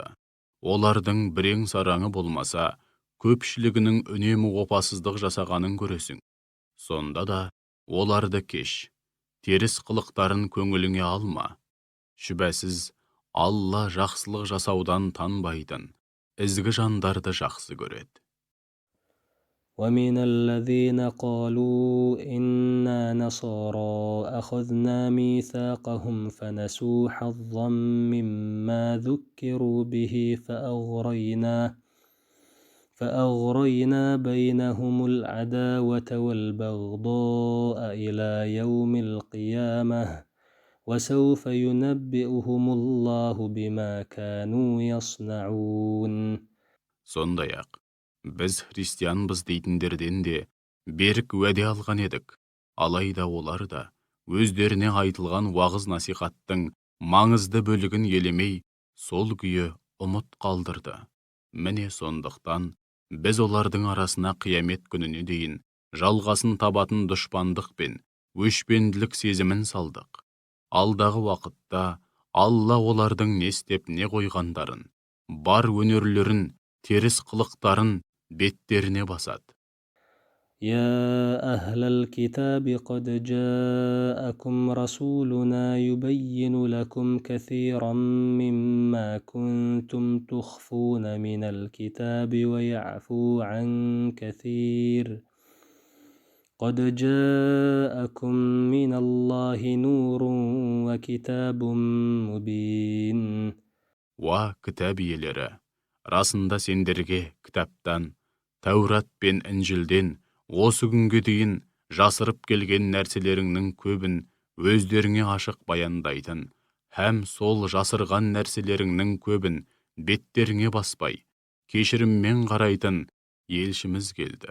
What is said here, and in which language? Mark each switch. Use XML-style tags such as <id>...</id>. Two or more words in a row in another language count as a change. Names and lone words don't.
<kk>Олардың бірең сараңы болмаса, көпшілігінің үнемі опасыздық жасағанын көресің. Сонда да оларды кеш, теріс қылықтарын көңіліңе алма. Шүбәсіз, Алла жақсылық жасаудан танбайтын, ізгі жандарды жақсы көреді.</kk> <ar>ومن الذين قالوا إنا نصارى أخذنا ميثاقهم فنسوا حظا مما ذكروا به فأغرينا بينهم العداوة والبغضاء إلى يوم القيامة وسوف ينبئهم الله بما كانوا يصنعون.</ar> <kk>Сондай-ақ, біз христианбыз дейтіндерден де берік уәде алған едік. Алайда олар да өздеріне айтылған уағыз-насихаттың маңызды бөлігін елемей, сол күйі ұмыт қалдырды. Міне сондықтан біз олардың арасына қиямет күніне дейін жалғасын табатын дұшпандық пен өшпенділік сезімін салдық. Алдағы уақытта Алла олардың не істеп не қойғандарын, бар өнерлерін, теріс қылықтарын беттеріне басады.</kk> <ar>يا أهل الكتاب قد جاءكم رسولنا يبين لكم كثيرا مما كنتم تخفون من الكتاب ويعفو عن كثير قد جاءكم من الله نور وكتاب مبين.</ar> <kk>Уа кітап иелері, расында сендерге кітаптан, Тәурат пен Інжілден осы күнге дейін жасырып келген нәрселеріңнің көбін өздеріңе ашық баяндайтын, һәм сол жасырған нәрселеріңнің көбін беттеріңе баспай, кешіріммен қарайтын елшіміз келді.</kk>